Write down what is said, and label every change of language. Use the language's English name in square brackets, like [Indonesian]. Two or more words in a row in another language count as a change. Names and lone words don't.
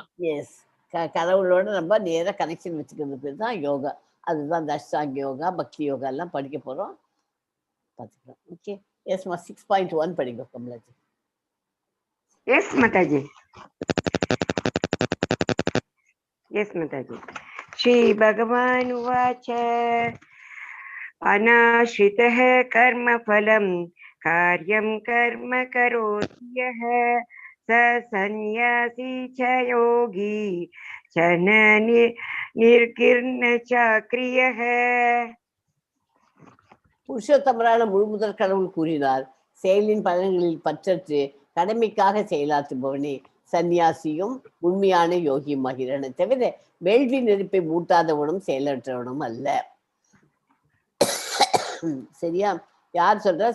[Tamil] எஸ், கடவுளோட நம்ம நேர கனெக்ஷன் வச்சுக்கிறது பேர் தான் யோகா. அதுதான் இந்த அஷ்டாங்க யோகா, பக்தி யோகா எல்லாம் படிக்க போறோம், பார்த்துக்கலாம். ஓகே, எஸ்மா 6.1 படிங்க கமலாஜி. எஸ் மாதாஜி. எஸ் மாதாஜி. [Sanskrit] श्री भगवान उवाच अनाश्रितः कर्मफलं कार्यं कर्म करोति यः स सन्न्यासी च योगी च न निर्किर्ण च क्रियः. [Tamil] புருஷோத்தமரான முழுமுதற் கடவுள் கூறினார், செயலின் பலன்களில் பற்றற்று கடமைக்காக செயலாற்றுபவனே சன்னியாசியும் உண்மையான யோகியும் ஆகிறானே தவிர வேள்வி நெருப்பை மூட்டாதவனும் செயலற்றவனும் அல்ல. சரியா? யார் சொல்ற?